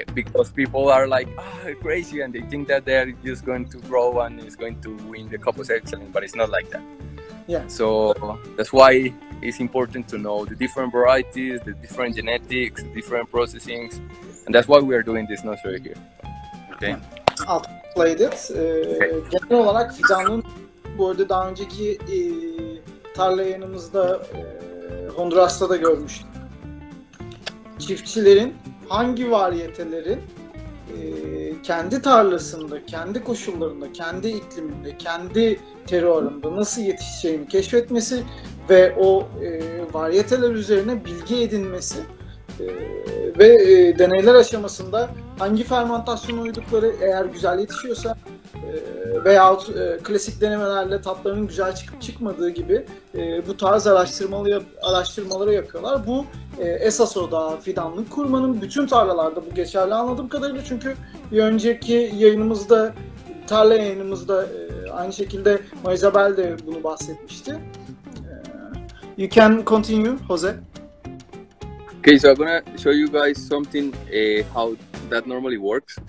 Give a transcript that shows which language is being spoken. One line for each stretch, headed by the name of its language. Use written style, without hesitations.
English: Because people are like, crazy, and they think that they're just going to grow and it's going to win the Cup of Excellence, but it's not like that. Yeah. So that's why it's important to know the different varieties, the different genetics, different processings, and that's why we are doing this nursery here. Okay. I'll played it.
Turkish: Genel olarak fidanlığın, bu arada daha önceki tarla yayınımızda Honduras'ta da görmüştüm. Çiftçilerin hangi varyeteleri kendi tarlasında, kendi koşullarında, kendi ikliminde, kendi terroirında nasıl yetişeceğini keşfetmesi ve o varyeteler üzerine bilgi edinmesi ve deneyler aşamasında hangi fermentasyona uydukları, eğer güzel yetişiyorsa veyahut klasik denemelerle tatlarının güzel çıkıp çıkmadığı gibi bu tarz araştırmaları yapıyorlar. Bu esas o da fidanlık kurmanın bütün tarlalarda bu geçerli anladığım kadarıyla, çünkü bir önceki yayınımızda, tarla yayınımızda aynı şekilde Isabel de bunu bahsetmişti.
English: You can continue, Jose. Okay, so I'm gonna show you guys something how that normally works.